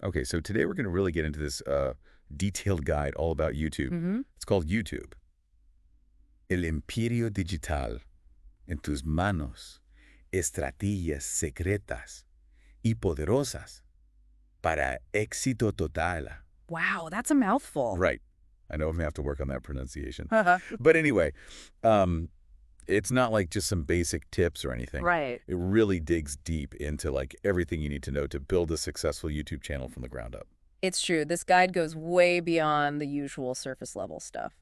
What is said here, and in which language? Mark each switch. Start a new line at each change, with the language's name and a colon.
English: Okay, so today we're going to really get into this detailed guide all about YouTube. It's called YouTube.
Spanish: El imperio digital en tus manos, estrategias secretas y poderosas para éxito total.
English: Wow, that's a mouthful. Right. I know I'm going to have to work on that pronunciation. Uh-huh. But anyway, it's not like just some basic tips or anything. Right. It really digs deep into like everything you need to know to build a successful YouTube channel from the ground up. It's true. This guide goes way beyond the usual surface level stuff.